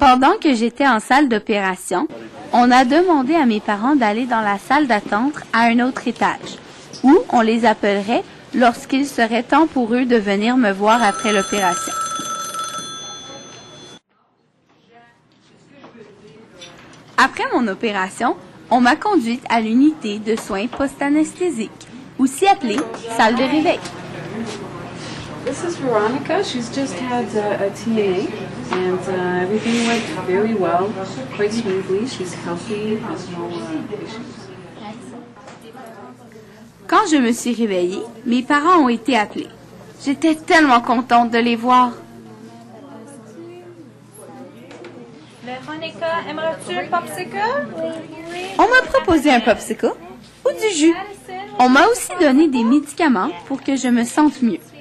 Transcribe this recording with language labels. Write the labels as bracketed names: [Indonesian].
[French] Pendant que j'étais en salle d'opération, on a demandé à mes parents d'aller dans la salle d'attente à un autre étage, où on les appellerait lorsqu'il serait temps pour eux de venir me voir après l'opération. Après mon opération, on m'a conduite à l'unité de soins post-anesthésiques, aussi appelée salle de réveil. [English] This is Veronica. She's just had a TA, and everything went very well, quite smoothly. She's healthy, has no issues. [French] Quand je me suis réveillée, mes parents ont été appelés. J'étais tellement contente de les voir. Véronica, aimerais-tu un popsicle? On m'a proposé un popsicle ou du jus. On m'a aussi donné des médicaments pour que je me sente mieux.